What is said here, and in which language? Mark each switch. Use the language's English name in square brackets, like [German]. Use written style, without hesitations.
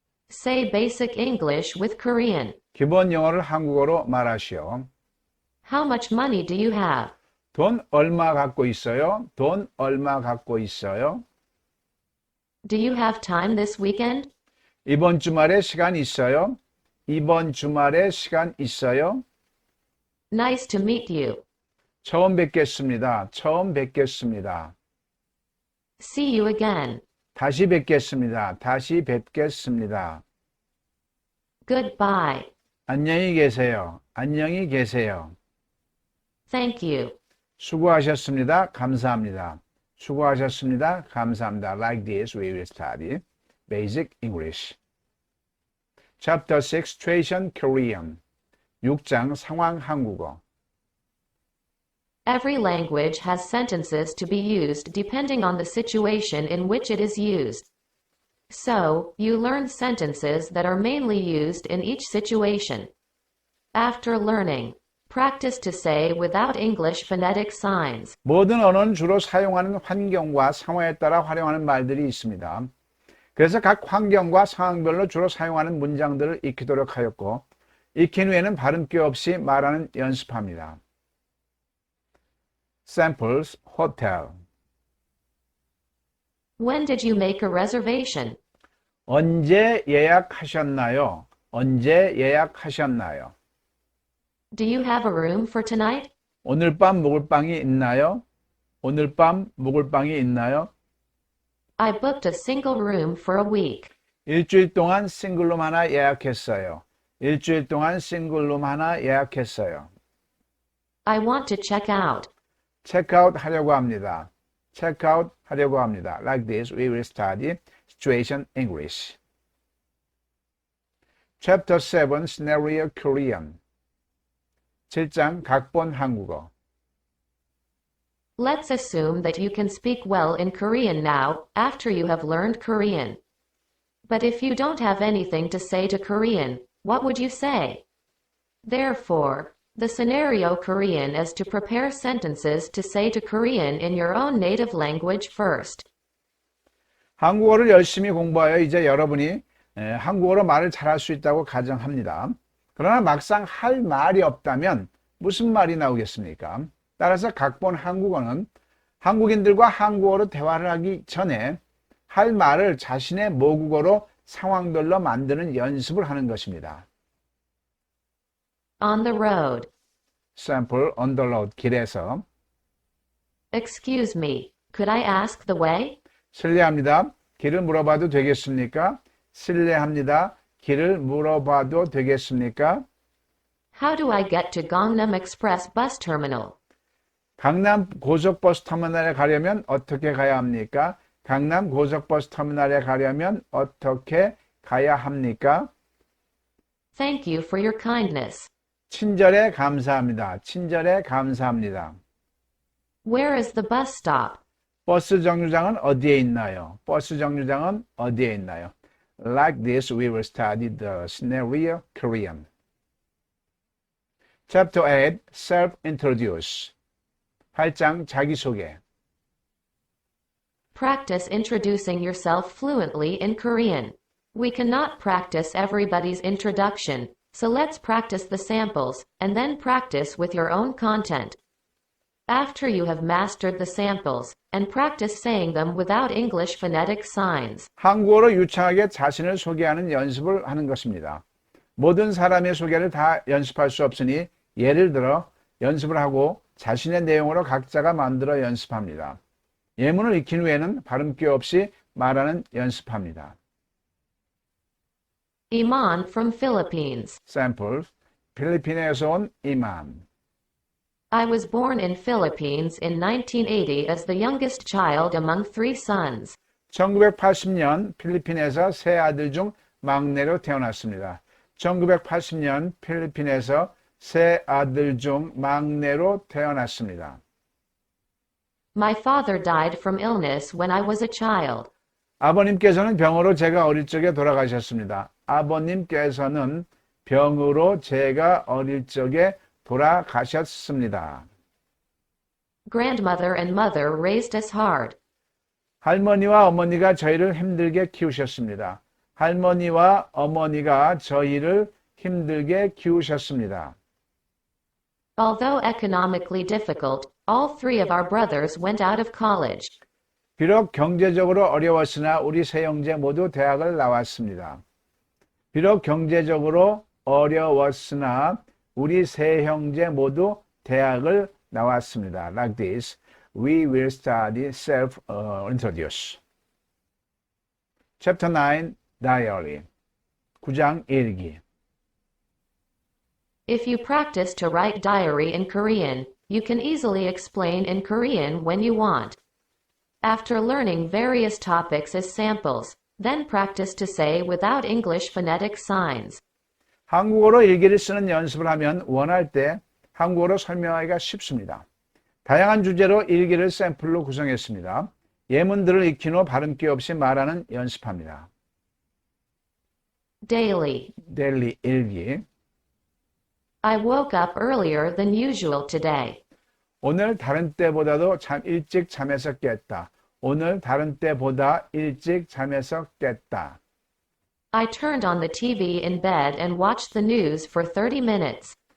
[English] Say basic English with Korean. [Korean] 기본 영어를 한국어로 말하시오. [English] How much money do you have? [Korean] 돈 얼마 갖고 있어요? 돈 얼마 갖고 있어요? [English] Do you have time this weekend? [Korean] 이번 주말에 시간 있어요? 이번 주말에 시간 있어요? [English] Nice to meet you. [Korean] 처음 뵙겠습니다. 처음 뵙겠습니다. [English] See you again. [Korean] 다시 뵙겠습니다. 다시 뵙겠습니다. [English] Goodbye. [Korean] 안녕히 계세요. 안녕히 계세요. [English] Thank you. [Korean] 수고하셨습니다. 감사합니다. 수고하셨습니다. 감사합니다. [English] Like this, we will study basic English. Chapter 6, Situation Korean. [Korean] 6장 상황 한국어. [English] Every language has sentences to be used depending on the situation in which it is used. So, you learn sentences that are mainly used in each situation. After learning, practice to say without English phonetic signs. [Korean] 모든 언어는 주로 사용하는 환경과 상황에 따라 활용하는 말들이 있습니다. 그래서 각 환경과 상황별로 주로 사용하는 문장들을 익히도록 하였고, 익힌 후에는 발음기호 없이 말하는 연습합니다. [English] Samples, hotel. When did you make a reservation? [Korean] 언제 예약하셨나요? 언제 예약하셨나요? [English] Do you have a room for tonight? [Korean] 오늘 밤 묵을 방이 있나요? 오늘 밤 묵을 방이 있나요? [English] I booked a single room for a week. [Korean] 일주일 동안 싱글룸 하나 예약했어요. 일주일 동안 싱글룸 하나 예약했어요. [English] I want to check out. [Korean] 체크아웃 하려고 합니다. 체크아웃 하려고 합니다. [English] Like this, we will study situation English. Chapter 7, Scenario Korean. [Korean] 7장 각본 한국어. [English] Let's assume that you can speak well in Korean now, after you have learned Korean. But if you don't have anything to say to Korean, what would you say? Therefore, the scenario Korean is to prepare sentences to say to Korean in your own native language first. [Korean] 한국어를 열심히 공부하여 이제 여러분이 한국어로 말을 잘할 수 있다고 가정합니다. 그러나 막상 할 말이 없다면 무슨 말이 나오겠습니까? 따라서 각본 한국어는 한국인들과 한국어로 대화를 하기 전에 할 말을 자신의 모국어로 상황별로 만드는 연습을 하는 것입니다. [English] On the road. Sample, on the road, [Korean] 길에서. [English] Excuse me, could I ask the way? [Korean] 실례합니다. 길을 물어봐도 되겠습니까? 실례합니다. 길을 물어봐도 되겠습니까? [English] How do I get to Gangnam Express bus terminal? [Korean] 강남 고속버스 터미널에 가려면 어떻게 가야 합니까? 강남 고속버스 터미널에 가려면 어떻게 가야 합니까? [English] Thank you for your kindness. [Korean] 친절에 감사합니다. 친절에 감사합니다. [English] Where is the bus stop? [Korean] 버스 정류장은 어디에 있나요? 버스 정류장은 어디에 있나요? [English] Like this, we will study the scenario Korean. Chapter 8, Self-Introduce. [Korean] 8장 자기소개. [English] Practice introducing yourself fluently in Korean. We cannot practice everybody's introduction, so let's practice the samples, and then practice with your own content. After you have mastered the samples, and practice saying them without English phonetic signs. [Korean] 한국어로 유창하게 자신을 소개하는 연습을 하는 것입니다. 모든 사람의 소개를 다 연습할 수 없으니 예를 들어 연습을 하고 자신의 내용으로 각자가 만들어 연습합니다. 예문을 익힌 후에는 발음기 없이 말하는 연습합니다. [English] Iman from Philippines. [Korean] 샘플, 필리핀에서 온 이만. [English] I was born in Philippines in 1980 as the youngest child among 3 sons. [Korean] 1980년 필리핀에서 세 아들 중 막내로 태어났습니다. 1980년 필리핀에서 세 아들 중 막내로 태어났습니다. [English] My father died from illness when I was a child. [Korean] 아버님께서는 병으로 제가 어릴 적에 돌아가셨습니다. 아버님께서는 병으로 제가 어릴 적에 돌아가셨습니다. [English] Grandmother and mother raised us hard. [Korean] 할머니와 어머니가 저희를 힘들게 키우셨습니다. 할머니와 어머니가 저희를 힘들게 키우셨습니다. [English] Although economically difficult, all 3 of our brothers went out of college. [Korean] 비록 경제적으로 어려웠으나 우리 세 형제 모두 대학을 나왔습니다. 비록 경제적으로 어려웠으나 우리 세 형제 모두 대학을 나왔습니다. [English] Like this, we will study self-introduce. Chapter 9, Diary. [Korean] 9장 일기. [English] If you practice to write diary in Korean, you can easily explain in Korean when you want. After learning various topics as samples, then practice to say without English phonetic signs. [Korean] 한국어로 일기를 쓰는 연습을 하면 원할 때 한국어로 설명하기가 쉽습니다. 다양한 주제로 일기를 샘플로 구성했습니다. 예문들을 익힌 후 발음기 없이 말하는 연습합니다. [English] Daily. [Korean] 데일리 일기. [English] I woke up earlier than usual today. [Korean] 오늘 다른 때보다도 일찍 잠에서 깼다. 오늘 다른 때보다 일찍 잠에서 깼다. [English] I turned on the TV in bed and watched the news for 30 minutes.